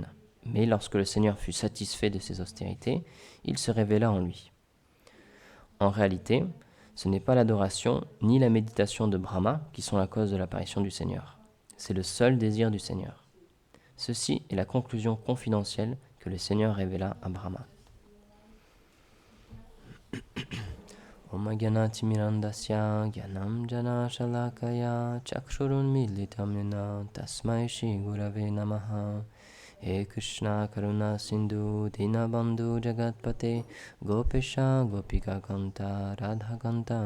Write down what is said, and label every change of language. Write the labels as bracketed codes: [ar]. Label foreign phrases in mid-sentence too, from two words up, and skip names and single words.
[fr] Mais lorsque le Seigneur fut satisfait de ses austérités, il se révéla en lui. En réalité, ce n'est pas l'adoration ni la méditation de Brahma qui sont la cause de l'apparition du Seigneur. C'est le seul désir du Seigneur. Ceci est la conclusion confidentielle que le Seigneur révéla à Brahma. [sa] Om Gyanati Mirandasya Gyanam Jana Shalakaya Chakshurun Militam Yena Tasmai Shri Gurave Namaha. He Krishna Karuna Sindhu Dinabandhu Jagatpate Gopesha Gopika Kanta Radha Kanta